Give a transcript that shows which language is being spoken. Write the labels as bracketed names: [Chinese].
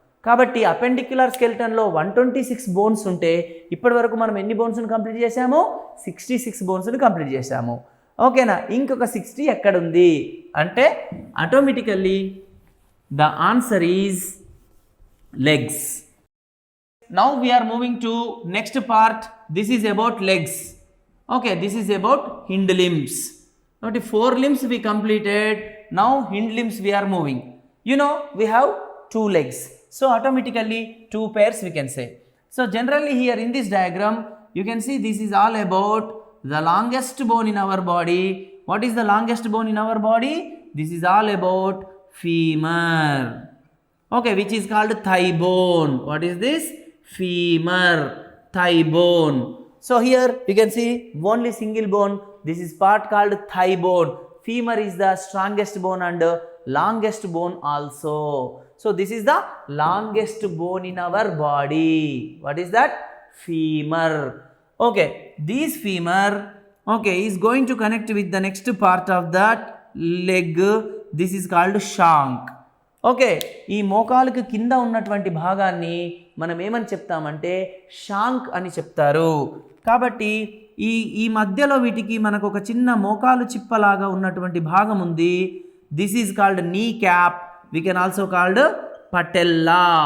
[Telugu] కాబట్టి appendicular స్కెల్టన్లో 126 bones ఉంటే ఇప్పటి వరకు మనం ఎన్ని బోన్స్ని కంప్లీట్ చేసాము? 66 బోన్స్ని కంప్లీట్ చేసాము. ఓకేనా? ఇంకొక 60 ఎక్కడుంది అంటే automatically [English] The answer is legs. Now we are moving to next part. This is about legs. Okay, this is about hind limbs. Okay, 4 limbs we completed. Now hind limbs we are moving. You know we have 2 legs. So automatically 2 pairs we can say. So generally here in this diagram you can see this is all about the longest bone in our body. What is the longest bone in our body? This is all about femur. Okay, which is called thigh bone. What is this? Femur, thigh bone. So here you can see only single bone. This is part called thigh bone. Femur is the strongest bone and longest bone also. So this is the longest bone in our body. What is that? Femur. Okay, this femur, okay, is going to connect with the next part of that leg. This is called shank. [Telugu] Okay, ఈ మోకాలుకి కింద ఉన్నటువంటి భాగాన్ని మనం ఏమని చెప్తామంటే shank అని చెప్తారు. కాబట్టి ఈ మధ్యలో వీటికి మనకు ఒక చిన్న మోకాలు చిప్పలాగా ఉన్నటువంటి భాగం ఉంది. [English] This is called knee cap. We can also called patella.